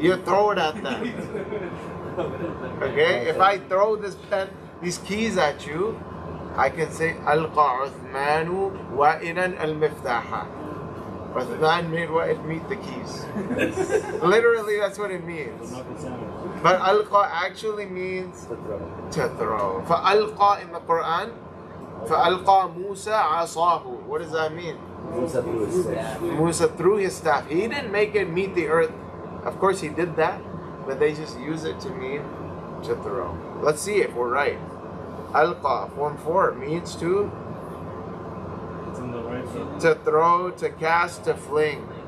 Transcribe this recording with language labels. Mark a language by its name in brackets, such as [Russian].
[English] You throw it at them. Okay? If I throw these keys at you, I can say [Arabic] Alqa Uthmanu wa'inan al-miftaha. [English] Uthman made Wa'id meet the keys. Literally, that's what it means. But Alqa actually means to throw. [Arabic] فألقى [English] in the Quran, [Arabic] فألقى موسى عصاه. [English] What does that mean? Musa threw his staff. Musa threw his staff. He didn't make it meet the earth. Of course, he did that, but they just use it to mean to throw. Let's see if we're right. Alqa, form 4, means to It's in the right circle. to throw, to cast, to fling.